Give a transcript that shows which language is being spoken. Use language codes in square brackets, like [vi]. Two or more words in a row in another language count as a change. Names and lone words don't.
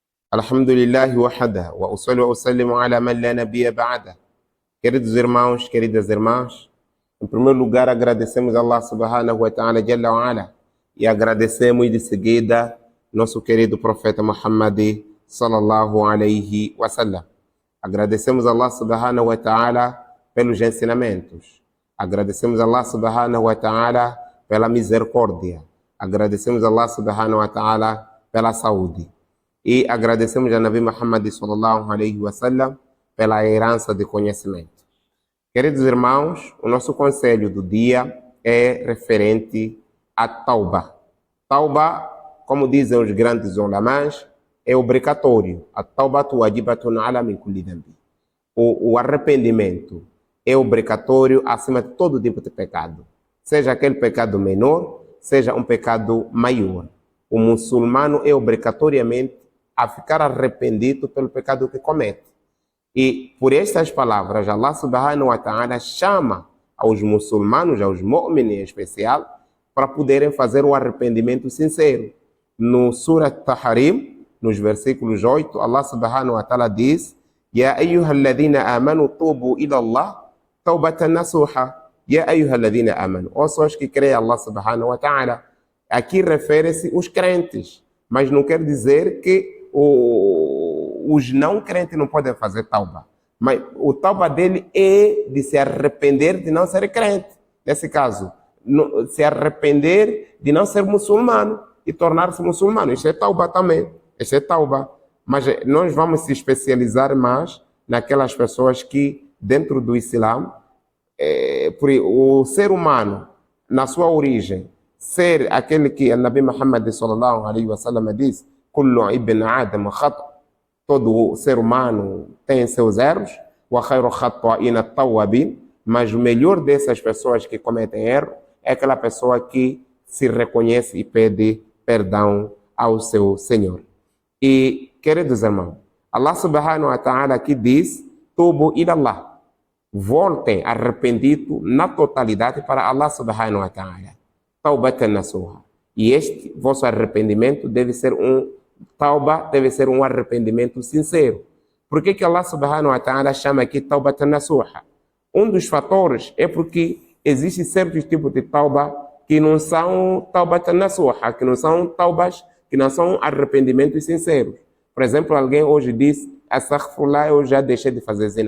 [ar] الحمد لله وحده، وأصلي وأسلم على من لا نبي بعده. [pt] Queridos irmãos, queridas irmãs, em primeiro lugar agradecemos a Allah [ar] سبحانه وتعالى جل وعلا [pt] e agradecemos de seguida nosso querido profeta Muhammad [ar] صلى الله عليه وسلم. [pt] Agradecemos a Allah [ar] سبحانه وتعالى [pt] pelos ensinamentos. Agradecemos a Allah [ar] سبحانه وتعالى [pt] pela misericórdia. Agradecemos a Allah [ar] سبحانه وتعالى [pt] pela saúde. E agradecemos a Nabi Muhammad [ar] صلى الله عليه وسلم [pt] pela herança de conhecimento. Queridos irmãos, o nosso conselho do dia é referente a Tauba. Tauba, como dizem os grandes ulamãs, é obrigatório. [ar] التوبة واجبة على من كل ذنب. [pt] O arrependimento é obrigatório acima de todo tipo de pecado. Seja aquele pecado menor, seja um pecado maior. O muçulmano é obrigatoriamente a ficar arrependido pelo pecado que comete. E por estas palavras, Allah [ar] سبحانه وتعالى [pt] chama aos muçulmanos, aos mu'minin em especial, para poderem fazer um arrependimento sincero. No Surah Tahrim, nos versículos 8, [ar] الله سبحانه وتعالى diz: يا أيها الذين آمنوا توبوا إلى الله توبة نصوحا. يا أيها الذين آمنوا. [pt] Ou só os que creem Allah [ar] سبحانه وتعالى. [pt] Aqui refere-se os crentes, mas não quer dizer que os não crentes não podem fazer tauba. Mas o tauba dele é de se arrepender de não ser crente. Nesse caso, se arrepender de não ser muçulmano e tornar-se muçulmano. Isso é tauba também. Isso é tauba. Mas nós vamos se especializar mais naquelas pessoas que, dentro do Islã, o ser humano, na sua origem, ser aquele que a Nabi Muhammad [ar] صلى الله عليه وسلم [pt] diz: [ar] كل ابن آدم خطاء. [pt] Todo ser humano tem seus erros. [ar] وخير الخطائين التوابون. [pt] Mas o melhor dessas pessoas que cometem erro é aquela pessoa que se reconhece e pede perdão ao seu Senhor. E, queridos irmãos, [ar] الله سبحانه وتعالى [pt] aqui diz: [ar] توبوا إلى الله. [pt] Voltem arrependido na totalidade para Allah [ar] سبحانه وتعالى. توبة نصوحا. [pt] E este vosso arrependimento deve ser um arrependimento sincero. Por que Allah [ar] سبحانه وتعالى [pt] chama aqui [ar] توبة نصوحا? [pt] Um dos fatores é porque existe certos tipos de tauba que não são [ar] توبة نصوحا, [pt] que não são taubas, que não são arrependimentos sinceros. Por exemplo, alguém hoje diz: astaghfirullah, eu já deixei de fazer zina.